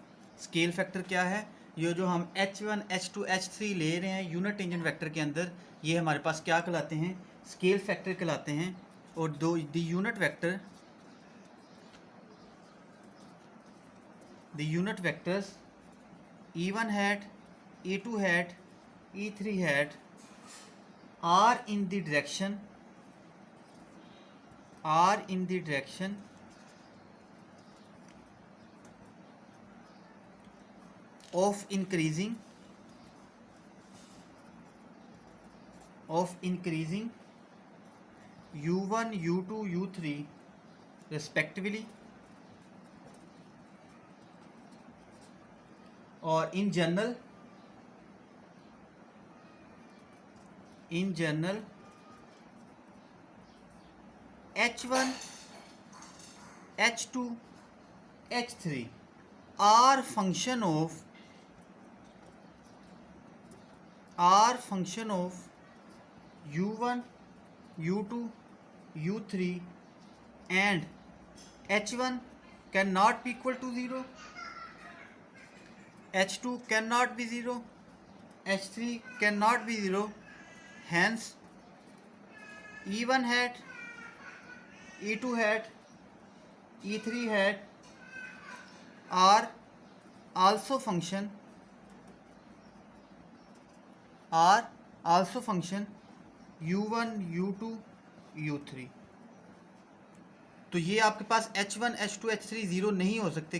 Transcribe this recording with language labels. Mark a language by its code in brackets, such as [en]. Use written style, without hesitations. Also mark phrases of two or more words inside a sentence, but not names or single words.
[en] scale factor [hi] क्या है, ये जो हम h1 h2 h3 ले रहे हैं [en] unit tangent vector [hi] के अंदर, ये हमारे पास क्या कहलाते हैं, [en] scale factor [hi] कहलाते हैं। [en] और दो the unit vectors e1 hat e2 hat e3 hat are in the direction of increasing u1 u2 u3 respectively, और in general h1 h2 h3 are function of u1 u2 u3 and h1 cannot be equal to 0, h2 cannot be 0, h3 cannot be 0, hence e1 hat e2 hat e3 hat are also function u1 u2 u3। [hi] तो ये आपके पास h1 h2 h3 ज़ीरो नहीं हो सकते।